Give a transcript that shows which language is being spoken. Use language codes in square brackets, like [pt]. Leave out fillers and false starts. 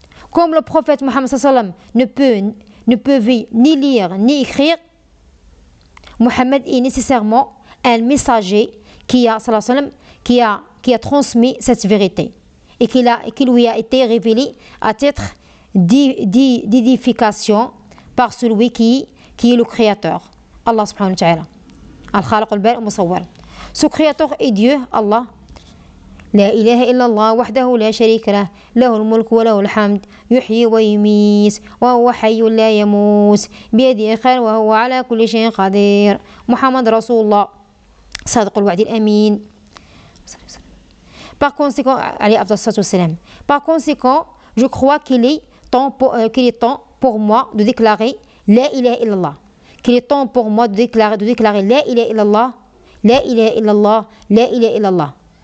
[fr] Comme le prophète Mohammed sallam ne pouvait ni lire ni écrire, Mohammed est nécessairement un messager qui a transmis cette vérité et qui lui a été révélé à titre d'édification par celui qui est le Créateur, Allah [ar] subhanahu wa ta'ala. Al-Khaliq al-Bari al-Musawwar. [fr] Ce Créateur est Dieu, Allah. [ar] لا إله إلا الله وحده لا شريك له له الملك وله الحمد يحيي ويميت وهو حي لا يموت بيده الخير وهو على كل شيء قدير محمد رسول الله صادق الوعد الأمين. [fr] Par conséquent, je crois qu'il est temps pour moi de déclarer [ar] La ilaha illallah? [fr] Qu'il est temps pour moi de déclarer [ar] La ilaha illallah, La ilaha illallah, La ilaha illallah.